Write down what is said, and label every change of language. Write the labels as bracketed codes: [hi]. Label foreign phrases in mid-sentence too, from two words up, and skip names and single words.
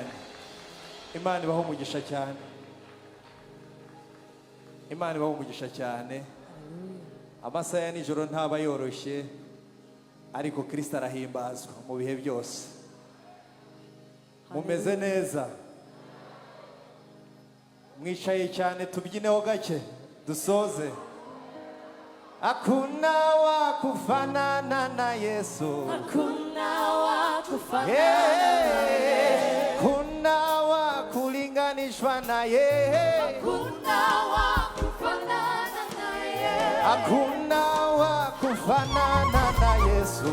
[rw] Imana ibaho umugisha cyane Imana ibaho umugisha cyane amasaha ya nijoro ntaba yoroshye ariko Kristo arahimbazwa mu bihe byose mumeze neza mwicaye cyane tubyineho gake dusoze [sw] hakuna wa kufanana na Yesu. Hakuna wa kufanana Yeah. Kuna wa kulinganishwa na yeye. Hakuna wa kufanana naye. Hakuna wa kufanana na Yesu.